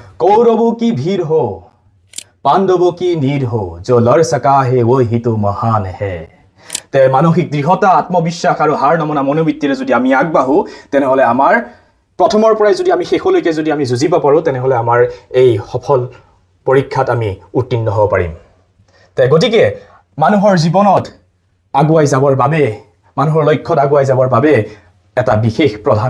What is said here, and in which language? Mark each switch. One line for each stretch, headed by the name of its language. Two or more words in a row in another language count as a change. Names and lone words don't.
Hindi: कौरवों की भीड़ हो पांडवों की नीड हो जो लड़ सका है वो ही तो महान है
Assamese: তে মানসিক দৃঢ়তা আত্মবিশ্বাস আৰু হাৰ নমনা মনোবৃত্তিৰে যদি আমি আগবাঢ়ো তেনেহলে আমাৰ প্ৰথমৰ পৰাই যদি আমি শেষলৈকে যদি আমি যুঁজিব পাৰো তেনেহলে আমাৰ এই সফল পৰীক্ষাত আমি উত্তীৰ্ণ হ'ব পাৰিম তে গতিকে মানুহৰ জীৱনত আগুৱাই যাবৰ বাবে মানুহৰ লক্ষ্যত আগুৱাই যাবৰ বাবে এটা বিশেষ প্ৰধান